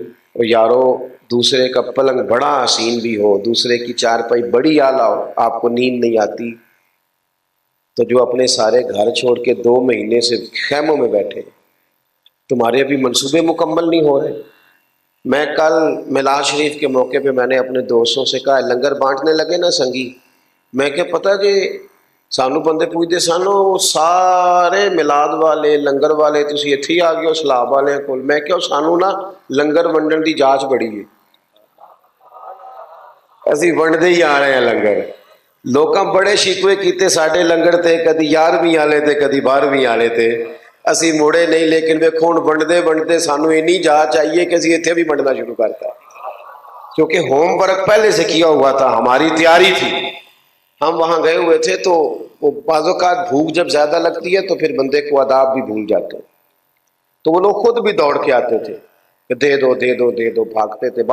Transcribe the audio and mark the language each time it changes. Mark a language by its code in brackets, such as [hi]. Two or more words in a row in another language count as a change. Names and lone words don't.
[ur] اور یارو دوسرے کا پلنگ بڑا حسین بھی ہو، دوسرے کی چارپائی بڑی اعلیٰ ہو، آپ کو نیند نہیں آتی، تو جو اپنے سارے گھر چھوڑ کے 2 مہینے سے خیموں میں بیٹھے، تمہارے ابھی منصوبے مکمل نہیں ہو رہے۔ میں کل میلاد شریف کے موقع پہ میں نے اپنے دوستوں سے کہا [pa] لنگر بانٹنے لگے نا سنگی، میں کہ پتہ جی سانو بندے پوچھتے سانو سارے میلاد والے لنگر والے تسی اتھے ہی آ گئے ہو سلاب والے کول، میں کہ سانو نا لنگر ونڈن دی جانچ بڑی ہے، اسی ونڈتے ہی آ رہے ہیں لنگر۔ لوکاں بڑے شکوے کیتے ساڈے لنگر تے، کدی 11ویں والے تے کدی 12ویں والے تے، اسی موڑے نہیں، لیکن ویکھو ہن ونڈتے ونڈتے سانو اینی جانچ چاہیے کہ اسی اتھے بھی ونڈنا شروع کرتا، [ur] کیونکہ ہوم ورک پہلے سے کیا ہوا تھا، ہماری تیاری تھی۔ ہم وہاں گئے ہوئے تھے تو وہ بعض اوقات بھوک جب زیادہ لگتی ہے تو پھر بندے کو آداب بھی بھول جاتے ہیں، تو وہ لوگ خود بھی دوڑ کے آتے تھے کہ دے دو دے دو دے دو، بھاگتے تھے۔